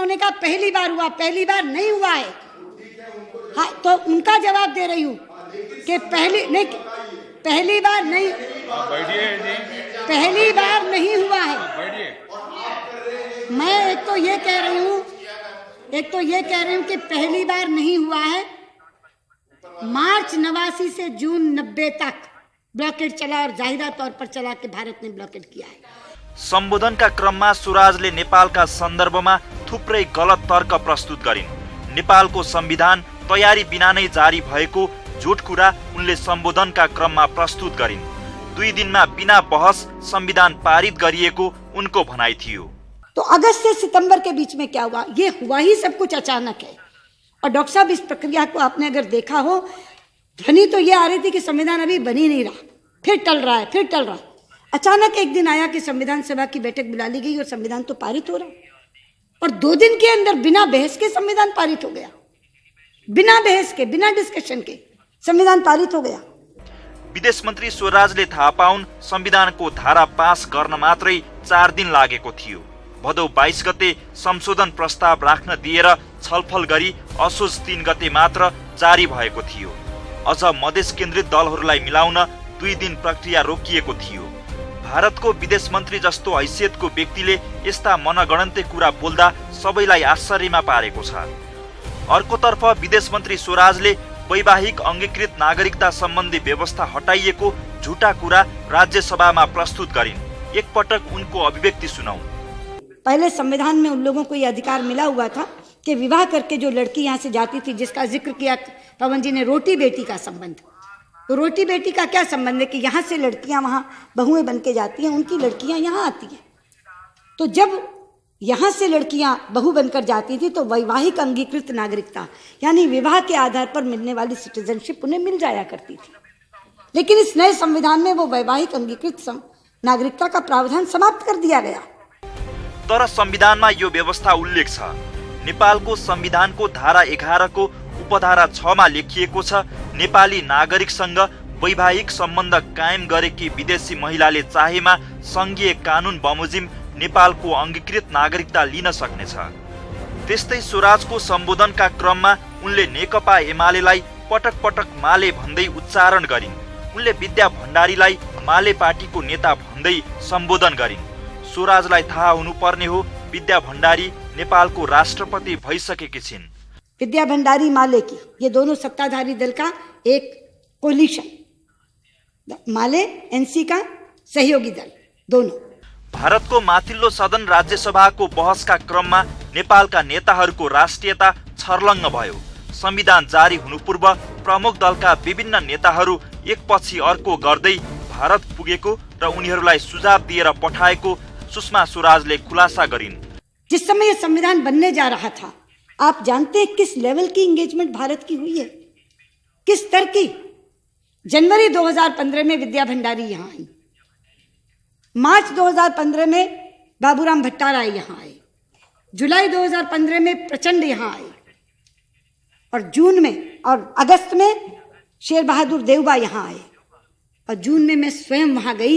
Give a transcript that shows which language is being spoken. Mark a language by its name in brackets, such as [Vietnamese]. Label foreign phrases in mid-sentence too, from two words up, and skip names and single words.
[Hindi] उन्होंने कहा पहली बार हुआ, पहली बार नहीं हुआ है। हाँ, तो उनका जवाब दे रही हूँ कि पहली बार नहीं, पहली बार नहीं हुआ है। मैं एक तो ये कह रही हूँ कि पहली बार नहीं हुआ है। मार्च 89 से जून 90 तक ब्लॉकेड चला और जाहिरा तौर पर चला कि भारत ने ब्लॉकेड किया है। [Nepali] सम्बोधनका क्रममा स्वराजले नेपालका सन्दर्भमा थुप्रै गलत तर्क प्रस्तुत गरिन्। नेपालको संविधान तयारी बिना नै जारी भएको झुट कुरा उनले सम्बोधनका क्रममा प्रस्तुत गरिन्। 2 दिनमा बिना बहस संविधान पारित गरिएको उनको भनाइ थियो। [Hindi] तो अगस्त से सितंबर के बीच में क्या हुआ? ये हुआ ही सब कुछ अचानक है। और डॉक्टर साहब, इस प्रक्रिया को आपने अगर देखा हो, ध्वनि तो ये आ रही थी कि संविधान अभी बन ही नहीं रहा, फिर टल रहा है। अचानक एक दिन आया कि संविधान सभा की बैठक बुला ली गई और संविधान तो पारित हो रहा, और 2 दिन के अंदर बिना बहस के संविधान पारित हो गया। बिना बहस के, बिना डिस्कशन के संविधान पारित हो गया। [Nepali] विदेश मन्त्री स्वराजले थाहा पाउन् संविधानको धारा पास गर्न मात्रै 4 दिन लागेको थियो। भदौ 22 गते संशोधन प्रस्ताव राख्न दिएर छलफल गरी असोज 3 गते मात्र जारी भएको थियो। अझ मधेस केन्द्रित दलहरूलाई मिलाउन 2 दिन प्रक्रिया रोकिएको थियो। भारतको विदेश मन्त्री जस्तो हैसियतको व्यक्तिले यस्ता मनगणन्ते कुरा बोल्दा सबैलाई आश्चर्यमा पारेको छ। अर्कोतर्फ विदेश मन्त्री स्वराजले वैवाहिक अंगीकृत नागरिकता सम्बन्धी व्यवस्था हटाइएको झुटा कुरा राज्यसभामा प्रस्तुत गरिन्। एकपटक उनको अभिव्यक्ति सुनौं। [Hindi] पहले संविधान में उन लोगों को यह अधिकार मिला हुआ था कि विवाह करके जो लड़की यहाँ से जाती थी, जिसका जिक्र किया पवन जी ने, रोटी बेटी का संबंध। तो रोटी बेटी का क्या संबंध है कि यहाँ से लड़कियां वहाँ बहुएं बन के जाती हैं, उनकी लड़कियां यहाँ आती हैं। तो जब यहाँ से लड़कियां बहू बनकर जाती थी तो वैवाहिक अंगीकृत नागरिकता यानी विवाह के आधार पर मिलने वाली सिटीजनशिप उन्हें मिल जाया करती थी। लेकिन इस नए संविधान में वो वैवाहिक अंगीकृत नागरिकता का प्रावधान समाप्त कर दिया गया। [Nepali] तर संविधानमा यो व्यवस्था उल्लेख छ। नेपालको संविधानको धारा 11 को उपधारा 6 मा लेखिएको छ, नेपाली नागरिकसँग वैवाहिक सम्बन्ध कायम गरेकी विदेशी महिलाले चाहेमा संघीय कानून बमोजिम नेपालको अंगीकृत नागरिकता लिन सक्नेछ। त्यस्तै स्वराजको सम्बोधनका क्रममा उनले नेकपा एमालेलाई पटक पटक माले भन्दै उच्चारण गरिन्। उनले विद्या भण्डारीलाई माले पार्टीको नेता भन्दै सम्बोधन गरिन्। स्वराजलाई थाहा हुनुपर्ने हो, विद्या भण्डारी नेपालको राष्ट्रपति भइसकेकी छिन्। [Hindi] विद्या भण्डारी माले की, ये दोनों सत्ताधारी दल का एक कोलिशन, माले एनसी का सहयोगी दल दोनों। [Nepali] भारतको माथिल्लो सदन राज्यसभाको बहसका क्रममा नेपालका नेताहरूको राष्ट्रियता छर्लङ्ग भयो। संविधान जारी हुनु पूर्व प्रमुख दलका विभिन्न नेताहरू एकपछि अर्को गर्दै भारत पुगेको र उनीहरूलाई सुझाव दिएर पठाएको सुषमा स्वराजले खुलासा गरिन्। [Hindi] जिस समय यह संविधान बनने जा रहा था, आप जानते हैं किस लेवल की एंगेजमेंट भारत की हुई है, किस स्तर की? जनवरी 2015 में विद्या भंडारी यहाँ आई, मार्च 2015 में बाबूराम भट्टाराय यहाँ आए, जुलाई 2015 में प्रचंड यहाँ आए, और जून में और अगस्त में शेर बहादुर देवबा यहाँ आए, और जून में मैं स्वयं वहाँ गई।